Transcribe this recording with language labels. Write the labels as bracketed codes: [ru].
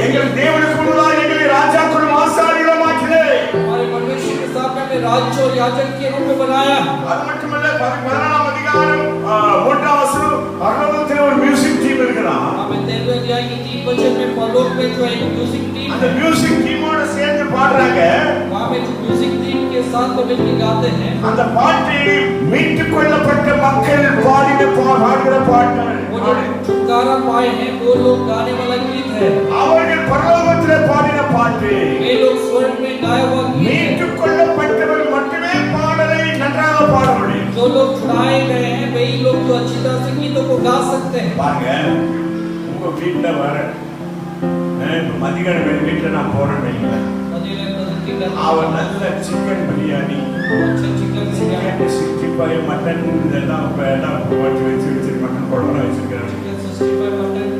[ta] எங்கள் தேவனுக்கு முன்பதாக எங்களை ராஜாக்களும் ஆசாரியர்களும் ஆக்கினீர். [hi] हमारे परमेश्वर के सामने में राज और याजक के रूप में बनाया. [ta] அது மட்டுமல்ல, 14ஆம் அதிகாரம் 3ஆம் வசனம், பரலோகத்தில் ஒரு மியூசிக் டீம் இருக்கிறான். [hi] हमें 13वें अध्याय की 3 वचन में परलोक में जो एक म्यूजिक टीम [ta] அந்த மியூசிக் டீமோட சேர்ந்து பாடுறாங்க. [hi] वहां में जो म्यूजिक टीम के साथ तो मिलकर गाते हैं. [ta] அந்த பாட்டு மீட்டுக் கொள்ளப்பட்ட மக்கள் பாடுகிற பாட்டு. [hi] वो जो छुटकारा पाए हैं वो लोग गाने वाला गीत है. [ta] அவர்கள் பரலோகத்திலே பாடின பாட்டு. [hi] वे लोग स्वर्ग में गाया हुआ गीत है. [ta] மீட்டுக் கொள்ளப்பட்டவர்கள் மட்டுமே பாடலை நன்றாக பாட முடியும். [hi] जो लोग छुड़ाए गए हैं वही लोग जो अच्छी तरह से गीतों को गा सकते हैं. [ta] பாருங்க, உங்க வீட்ல வர மதிகன வீட்டுல நான் போறேன் வைங்களேன், அவர் நல்ல சிக்கன் பிரியாணி, சிக்கன் 65 மட்டன் இதெல்லாம் போட்டு வச்சு மட்டன் குழம்பு வச்சிருக்கிறேன்.